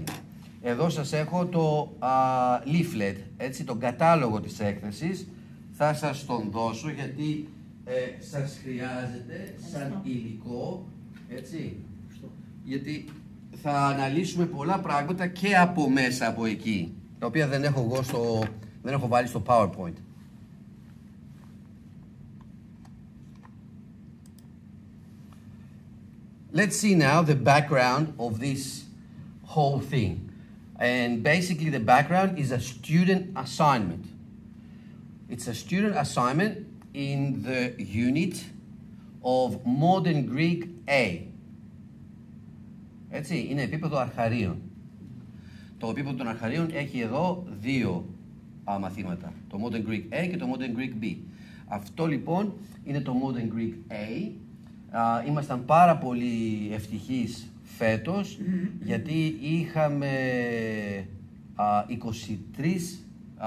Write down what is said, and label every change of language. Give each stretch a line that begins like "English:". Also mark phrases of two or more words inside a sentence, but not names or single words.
Greek: Εδώ σας έχω το leaflet, έτσι, τον κατάλογο της έκθεσης. Θα σας τον δώσω γιατί σας χρειάζεται σαν υλικό, έτσι, γιατί θα αναλύσουμε πολλά πράγματα και από μέσα από εκεί, τα οποία δεν έχω βάλει στο PowerPoint.
English: Let's see now the background of this whole thing. And basically the background is a student assignment. It's a student assignment in the unit of Modern Greek A.
Greek: Έτσι, είναι επίπεδο αρχαρίων. Το επίπεδο των αρχαρίων έχει εδώ δύο μαθήματα. Το Modern Greek A και το Modern Greek B. Αυτό λοιπόν είναι το Modern Greek A. Ήμασταν πάρα πολύ ευτυχείς φέτος, γιατί είχαμε 23 μαθητές.